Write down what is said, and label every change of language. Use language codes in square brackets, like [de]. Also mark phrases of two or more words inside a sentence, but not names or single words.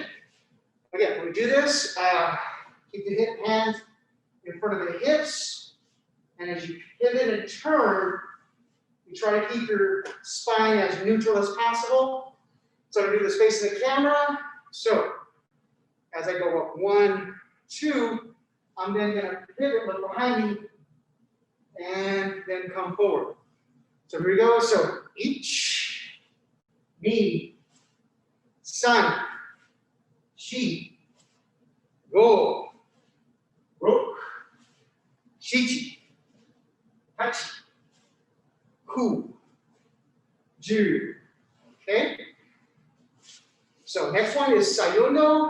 [en] Again, when we do this, keep the hands in front of the hips, and as you pivot and turn, you try to keep your spine as neutral as possible. So I'm going to do this facing the camera. So as I go up 1, 2, I'm then going to pivot, look behind me, and then come forward. So here we go. So each, [ja] ni, san, shi, go, roku, shichi, hachi, ku, ju. [en] Okay? So next one is sayuno.